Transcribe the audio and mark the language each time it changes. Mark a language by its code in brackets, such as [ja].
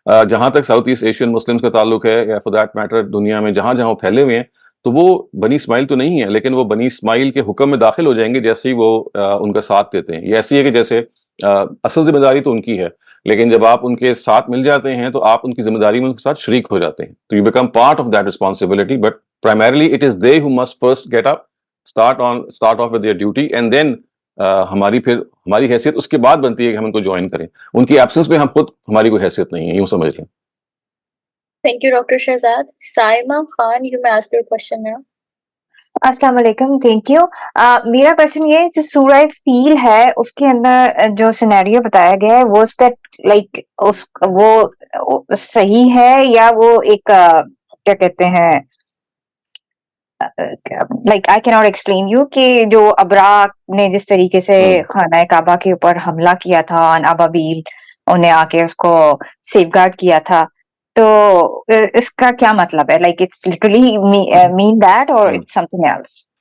[ur] جہاں تک south East Asian Muslims کا تعلق ہے، یا فار دیٹ میٹر دنیا میں جہاں جہاں وہ پھیلے ہوئے ہیں، تو وہ بنی اسماعیل تو نہیں ہے، لیکن وہ بنی اسماعیل کے حکم میں داخل ہو جائیں گے جیسے ہی وہ ان کا ساتھ دیتے ہیں. یہ ایسی ہے کہ جیسے اصل ذمہ داری تو ان کی ہے، لیکن جب آپ ان کے ساتھ مل جاتے ہیں تو آپ ان کی ذمہ داری میں ان کے ساتھ شریک ہو جاتے ہیں. [en] تو you become part of that responsibility, but primarily it is they who must first get up, start off with their duty, and then [ur] ہماری حیثیت اس کے بعد بنتی ہے کہ ہم ان کو جوائن کریں. ان کی ایبسنس میں ہم خود ہماری کوئی حیثیت نہیں ہے، یوں سمجھ لیں. [en] Thank you, Dr. Shehzad. Saima Khan, you may ask your question now. [ur] السلام علیکم. [en] Thank you. [ur] میرا کوشچن یہ جو سورہ فیل ہے اس کے اندر جو سینیریو بتایا گیا ہے وہ لائک وہ صحیح ہے یا وہ ایک کیا کہتے ہیں [en] like I can not explain you [ur] کہ جو ابرا نے جس طریقے سے خانہ کعبہ کے اوپر حملہ کیا تھا، ابابیل انہیں آ کے اس کو سیف گارڈ کیا تھا، تو اس کا کیا مطلب ہے؟ [en] Like it's literally mean that اور it's something else?